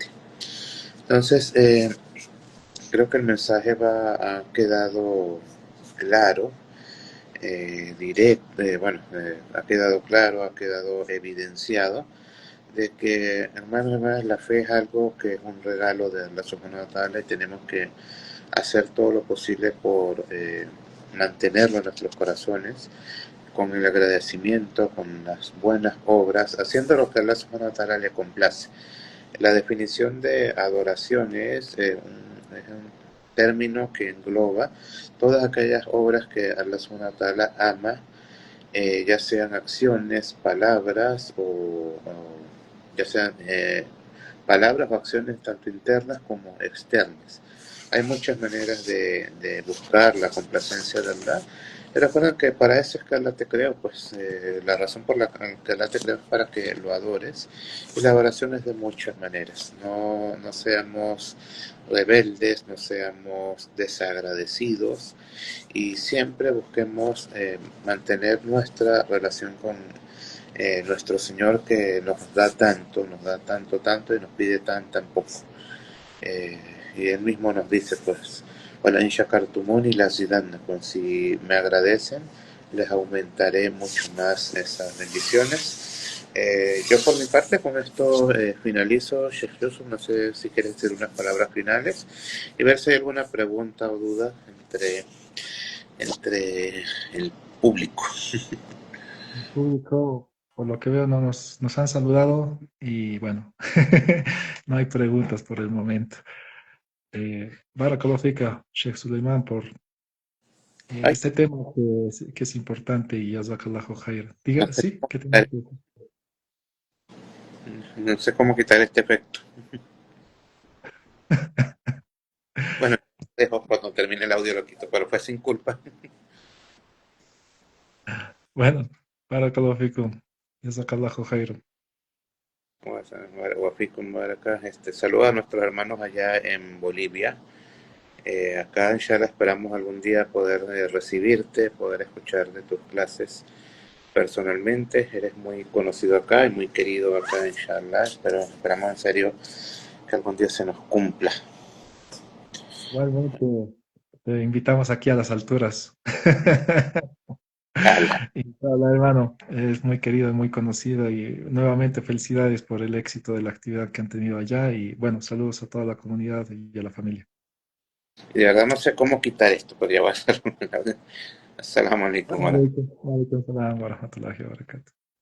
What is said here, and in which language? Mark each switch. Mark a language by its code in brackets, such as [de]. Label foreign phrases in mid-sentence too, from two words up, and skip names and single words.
[es] Entonces, creo que el mensaje ha quedado claro, directo, ha quedado claro, ha quedado evidenciado de que, hermanos y hermanas, la fe es algo que es un regalo de Allah [ar] سبحانه وتعالى [es] y tenemos que hacer todo lo posible por mantenerlo en nuestros corazones con el agradecimiento, con las buenas obras, haciendo lo que Allah [ar] سبحانه وتعالى [es] le complace. La definición de adoración es un término que engloba todas aquellas obras que Allah [ar] سبحانه وتعالى [es] ama, ya sean acciones, palabras o ya sean palabras o acciones tanto internas como externas. Hay muchas maneras de buscar la complacencia de Allah. Y recuerden que para eso es que Allah te creó, pues la razón por la que Allah te creó es para que lo adores. Y la adoración es de muchas maneras. No seamos rebeldes, no seamos desagradecidos y siempre busquemos mantener nuestra relación con nuestro Señor que nos da tanto, tanto y nos pide tan poco. Eh, y Él mismo nos dice, pues, [ar] ولئن شكرتموني لا [es] pues si me agradecen, les aumentaré mucho más esas bendiciones. Yo por mi parte con esto finalizo, Sheikh Yusuf, no sé si quieres decir unas palabras finales y ver si hay alguna pregunta o duda entre el público. El público, por lo que veo, no nos han saludado y bueno, no hay preguntas por el momento. [ar] بارك الله فيك, [es] Sheikh Suleiman, por Ay, este tema que es importante y [ar] جزاك الله خير. [es] Diga, sí, ¿qué tenía vale, que decir? no sé cómo quitar este efecto. Bueno, dejo cuando termine el audio lo quito, pero fue sin culpa. Bueno, [ar] بارك الله فيكم، جزاك الله خير. [es] Saludos a nuestros hermanos allá en Bolivia. Acá, inshallah, esperamos algún día poder recibirte, poder escuchar de tus clases personalmente. Eres muy conocido acá y muy querido acá, inshallah. Pero esperamos en serio que algún día se nos cumpla. Igualmente, te invitamos aquí a las alturas. Ala. Y hola, hermano, es muy querido y muy conocido y nuevamente felicidades por el éxito de la actividad que han tenido allá y bueno, saludos a toda la comunidad y a la familia. Y de verdad no sé cómo quitar esto, pero ya va a ser. [ar] السلام عليكم. وعليكم السلام ورحمة الله وبركاته.